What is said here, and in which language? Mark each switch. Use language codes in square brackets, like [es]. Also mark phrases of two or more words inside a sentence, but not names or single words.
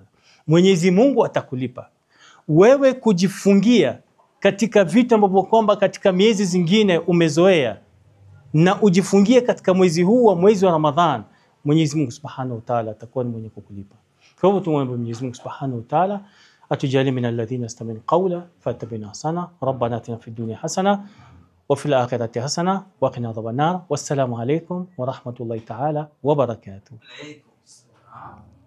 [sw] Mwenyezi Mungu atakulipa. Wewe kujifungia katika vitu ambavyo kwamba katika miezi zingine umezoea, na ujifungie katika mwezi huu wa mwezi wa Ramadhan, Mwenyezi Mungu [ar] سبحانه وتعالى [sw] atakuwa ni mwenye kukulipa. Kwa hivyo tumwombe Mwenyezi Mungu [ar] سبحانه وتعالى [sw] atujalie [ar] من الذين يستمعون القول فيتبعون أحسنه. ربنا آتنا في الدنيا حسنة وفي الآخرة حسنة وقنا عذاب النار. والسلام عليكم ورحمة الله تعالى وبركاته.